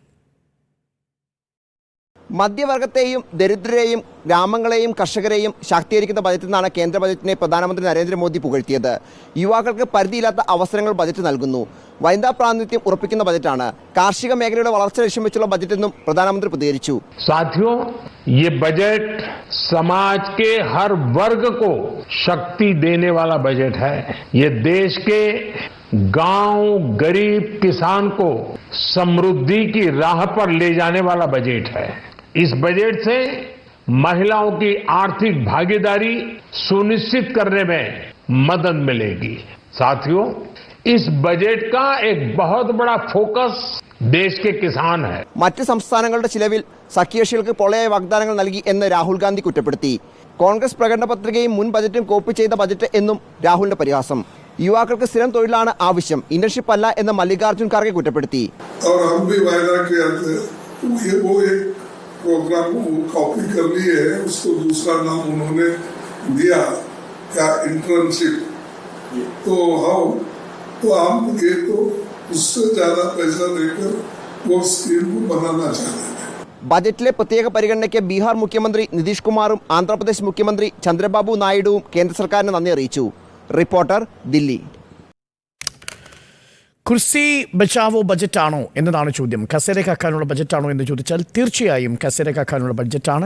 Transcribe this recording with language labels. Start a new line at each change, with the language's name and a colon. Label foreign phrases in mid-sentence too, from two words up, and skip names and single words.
Malayalam: മധ്യവർഗത്തെയും ദരിദ്രരെയും ഗ്രാമങ്ങളെയും കർഷകരെയും ശാക്തീകരിക്കുന്ന ബജറ്റിൽ നിന്നാണ് കേന്ദ്ര ബജറ്റിനെ പ്രധാനമന്ത്രി നരേന്ദ്രമോദി പുകഴ്ത്തിയത്. യുവാക്കൾക്ക് പരിധിയില്ലാത്ത അവസരങ്ങൾ ബജറ്റ് നൽകുന്നു. വനിതാ പ്രാതിനിധ്യം ഉറപ്പിക്കുന്ന ബജറ്റാണ്. കാർഷിക മേഖലയുടെ വളർച്ച ലക്ഷ്യം വെച്ചുള്ള ബജറ്റെന്നും പ്രധാനമന്ത്രി പ്രതികരിച്ചു.
Hindi: साथियों, ये बजट समाज के हर वर्ग को शक्ति देने वाला बजट है. ये देश के गांव गरीब किसान को समृद्धि की राह पर ले जाने वाला बजट है. इस बजट से महिलाओं की आर्थिक भागीदारी सुनिश्चित करने में मदद मिलेगी. साथियों, इस बजट का एक बहुत बड़ा फोकस देश के किसान है.
Malayalam: മറ്റ് സംസ്ഥാനങ്ങളുടെ ചിലവിൽ സഖ്യകക്ഷികൾക്ക് പൊള്ളയായ വാഗ്ദാനങ്ങൾ നൽകി എന്ന് രാഹുൽ ഗാന്ധി കുറ്റപ്പെടുത്തി. കോൺഗ്രസ് പ്രകടന പത്രികയും മുൻ ബജറ്റും കോപ്പി ചെയ്ത ബജറ്റ് എന്നും രാഹുലിന്റെ പരിഹാസം. യുവാക്കൾക്ക് സ്ഥിരം തൊഴിലാണ് ആവശ്യം, ഇന്റേൺഷിപ്പ് അല്ല എന്ന് മല്ലികാർജുൻ ഖാർഗെ കുറ്റപ്പെടുത്തി.
Hindi: प्रोग्राम को कॉपी कर लिए है, उसको दूसरा नाम उन्होंने दिया क्या, इंटर्नशिप. तो हम ये तो उससे ज्यादा पैसा देकर वो स्कीम को बनाना चाहते हैं.
Malayalam: ബജറ്റിലെ പ്രത്യേക പരിഗണനയ്ക്ക് ബീഹാർ മുഖ്യമന്ത്രി നിതീഷ് കുമാറും ആന്ധ്രാപ്രദേശ് മുഖ്യമന്ത്രി ചന്ദ്രബാബു നായിഡുവും കേന്ദ്ര സർക്കാരിന് നന്ദി അറിയിച്ചു. റിപ്പോർട്ടർ, ദില്ലി.
Hindi: कुर्सी बचाओ
Malayalam: ബജറ്റാണോ എന്നതാണ് ചോദ്യം. കസേരക്കാക്കാനുള്ള ബജറ്റാണോ എന്ന് ചോദിച്ചാൽ തീർച്ചയായും കസേരക്കാക്കാനുള്ള ബഡ്ജറ്റാണ്.